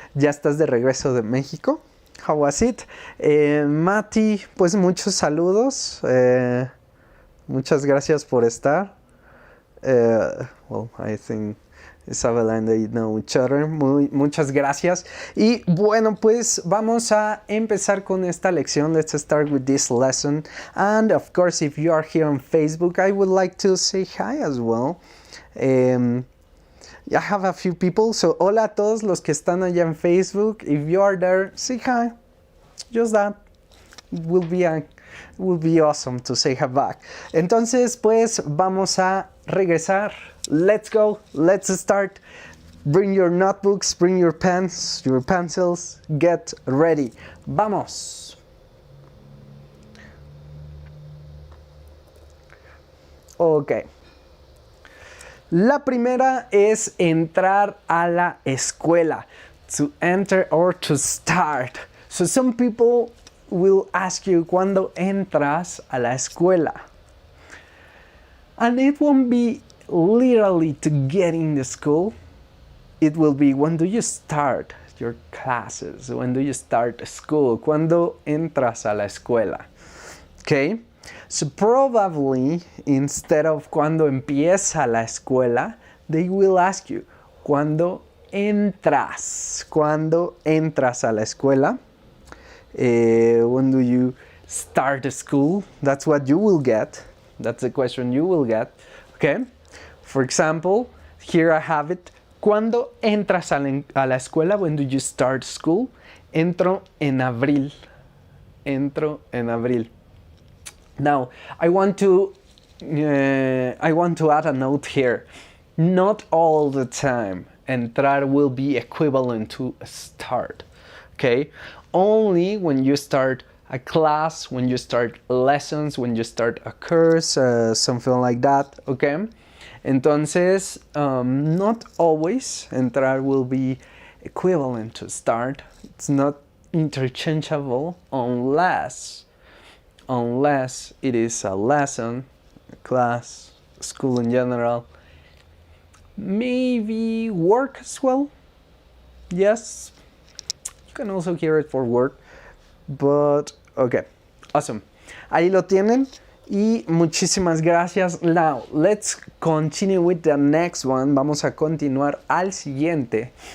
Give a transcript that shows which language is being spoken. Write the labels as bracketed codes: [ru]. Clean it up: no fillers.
[es] ¿Ya estás de regreso de México? [en] How was it? [es] Mati, pues muchos saludos. Muchas gracias por estar. [en] Well, I think Isabela and they know each other. [es] Muchas gracias. Y bueno, pues vamos a empezar con esta lección. [en] Let's start with this lesson. And of course, if you are here on Facebook, I would like to say hi as well. I have a few people. So, [es] hola a todos los que están allá en Facebook. [en] If you are there, say hi. Just that. It will be a It would be awesome to say her back. [es] Entonces, pues vamos a regresar. [en] Let's go. Let's start. Bring your notebooks, bring your pens, your pencils. Get ready. Vamos. Ok. [es] La primera es entrar a la escuela. [en] To enter or to start. So some people will ask you [es] cuando entras a la escuela. [en] And it won't be literally to get in the school. It will be when do you start your classes? When do you start school? [es] Cuando entras a la escuela. [en] Okay? So probably instead of [es] cuando empieza la escuela, [en] they will ask you [es] cuando entras. Cuando entras a la escuela. [en] When do you start school? That's what you will get. That's the question you will get. Okay? For example, here I have it. [es] ¿Cuándo entras a la escuela? [en] When do you start school? [es] Entro en abril. Entro en abril. [en] Now, I want to add a note here. Not all the time entrar will be equivalent to start. Okay? Only when you start a class, when you start lessons, when you start a course, something like that. Okay? Entonces, not always entrar will be equivalent to start. It's not interchangeable unless it is a lesson, a class, school in general. Maybe work as well. Yes, you can also hear it for work. But, okay, awesome. [es] Ahí lo tienen. Y muchísimas gracias. [en] Now, let's continue with the next one. [es] Vamos a continuar al siguiente.